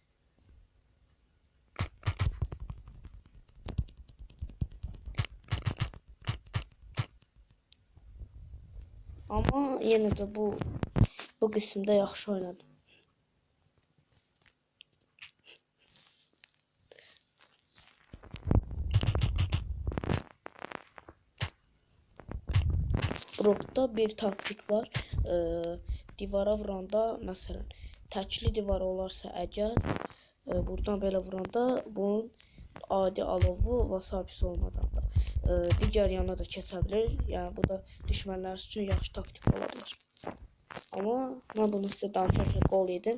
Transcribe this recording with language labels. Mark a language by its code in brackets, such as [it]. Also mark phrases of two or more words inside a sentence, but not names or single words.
[tr] Ama yine de bu kısımda yaxşı oynadım. Brock'ta bir taktik var. [az] Divara vuranda mesela təkli divar olarsa əgər buradan belə vuranda bunun adi alovu wasabisi olmadan da digər yana da keçə bilir. Yəni bu da düşmənlər üçün yaxşı taktik ola bilər. Amma mən bunu sizə danışarkən qol yedim.